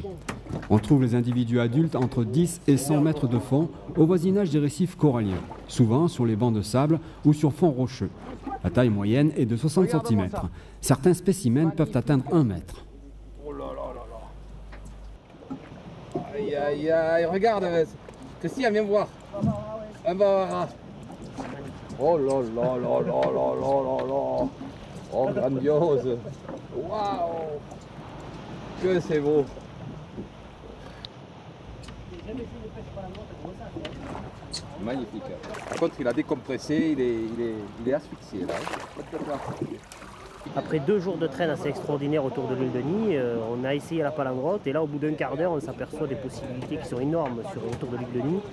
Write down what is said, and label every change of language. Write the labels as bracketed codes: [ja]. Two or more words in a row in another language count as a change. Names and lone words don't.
[fr] On trouve les individus adultes entre 10 et 100 mètres de fond au voisinage des récifs coralliens, souvent sur les bancs de sable ou sur fond rocheux. La taille moyenne est de 60 cm. Certains spécimens peuvent atteindre 1 mètre. Oh là là là là. Aïe aïe aïe, regarde, Christian, viens voir. Un bavara. Oh là là là là là là là là. Oh, grandiose. Waouh. Que c'est beau. Magnifique. Par contre, il a décompressé, il est asphyxié là. Après 2 jours de traîne assez extraordinaires autour de l'île de Ny, on a essayé la palangre et là au bout d'un quart d'heure on s'aperçoit des possibilités qui sont énormes autour de l'île de Ny.